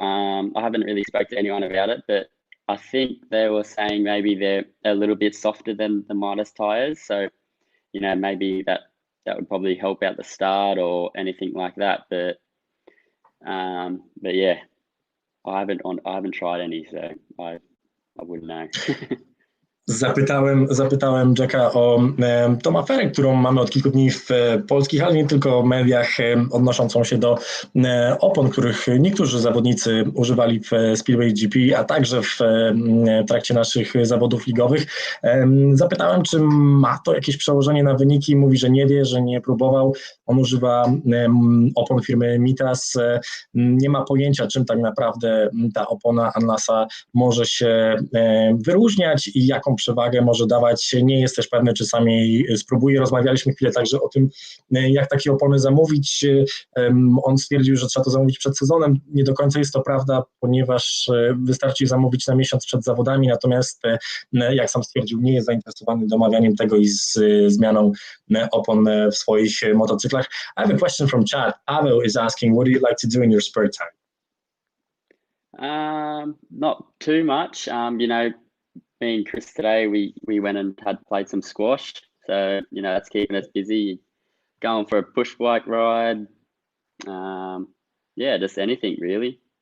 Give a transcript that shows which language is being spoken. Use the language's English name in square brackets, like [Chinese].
[English] I haven't really spoke to anyone about it, but I think they were saying maybe they're a little bit softer than the Midas tires, so maybe that would probably help out the start or anything like that. But I haven't tried any, so I wouldn't know. [Polish] Zapytałem Jacka o tą aferę, którą mamy od kilku dni w polskich, ale nie tylko mediach, odnoszącą się do opon, których niektórzy zawodnicy używali w Speedway GP, a także w trakcie naszych zawodów ligowych. Zapytałem, czy ma to jakieś przełożenie na wyniki. Mówi, że nie wie, że nie próbował. On używa opon firmy Mitas. Nie ma pojęcia, czym tak naprawdę ta opona Anlasa może się wyróżniać i jaką przewagę może dawać. Nie jest też pewny, czy sam jej spróbuje. Rozmawialiśmy chwilę także o tym, jak takie opony zamówić. On stwierdził, że trzeba to zamówić przed sezonem. Nie do końca jest to prawda, ponieważ wystarczy zamówić na miesiąc przed zawodami, natomiast jak sam stwierdził, nie jest zainteresowany domawianiem tego i zmianą opon w swoich motocyklach. [English] I have a question from chat. Paweł is asking, what do you like to do in your spare time? Not too much. You know, me and Chris today, we went and had played some squash. So, you know, that's keeping us busy. Going for a push bike ride. Yeah, just anything really.